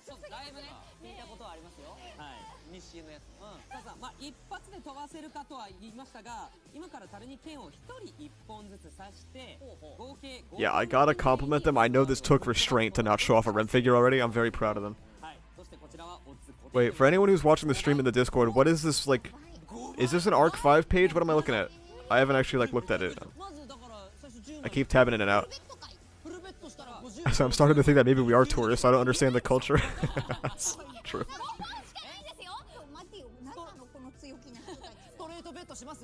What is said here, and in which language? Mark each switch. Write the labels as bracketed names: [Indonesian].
[Japanese] だいぶね、聞いたことはありますよ。はい。日清のやつ。さあ、一発で飛ばせるかとは言いましたが、今から樽に剣を一人一本ずつ刺して、合計 [English] Yeah, I gotta compliment them. I know this took restraint to not show off a Rem figure already. I'm very proud of them. [Japanese] はい。そしてこちらはオッズ。 [English] Wait, for anyone who's watching the stream in the Discord, what is this like? Is this an Arc 5 page? What am I looking at? I haven't actually like looked at it. I keep tabbing in and out. So I'm starting to think that maybe we are tourists. I don't understand the culture. That's true. [Japanese] 待ってよ。何なのこの強気な人たち。ストレートベットします？